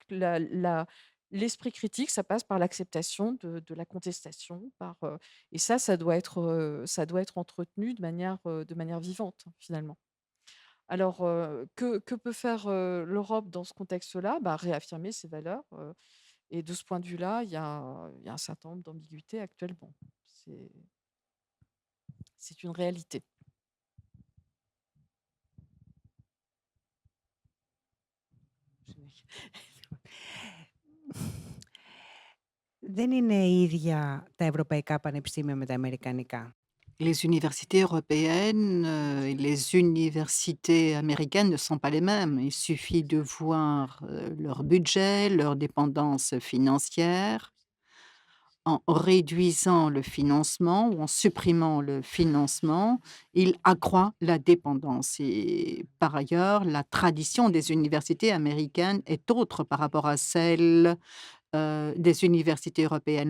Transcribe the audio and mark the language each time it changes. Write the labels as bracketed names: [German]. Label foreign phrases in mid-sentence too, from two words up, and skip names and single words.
[French] L'esprit critique, ça passe par l'acceptation de la contestation, et ça doit être entretenu de manière vivante, finalement. Alors, que peut faire, l'Europe dans ce contexte-là? Bah, réaffirmer ses valeurs, et de ce point de vue-là, il y a un certain nombre d'ambiguïtés actuellement. C'est c'est une réalité. [Greek] Δεν είναι ίδια τα ευρωπαϊκά πανεπιστήμια με τα αμερικανικά. [French] Les universités européennes, et les universités américaines ne sont pas les mêmes. Il suffit de voir, leur budget, leur dépendance financière. En réduisant le financement ou en supprimant le financement, il accroît la dépendance, et par ailleurs, la tradition des universités américaines est autre par rapport à celle, des universités européennes.